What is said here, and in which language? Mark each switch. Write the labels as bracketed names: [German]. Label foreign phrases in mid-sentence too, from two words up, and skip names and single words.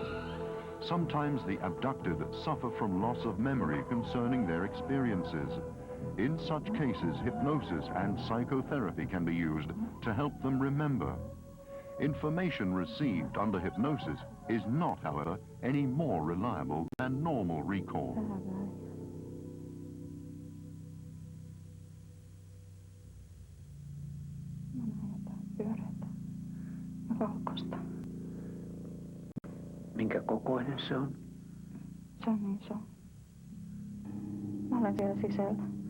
[English] Sometimes the abducted suffer from loss of memory concerning their experiences. In such cases, hypnosis and psychotherapy can be used to help them remember. Information received under hypnosis is not, however, any more reliable than normal recall. [Finnish] Valkoista. Minkä kokoinen se on? Se on iso. Mä olen siellä sisällä.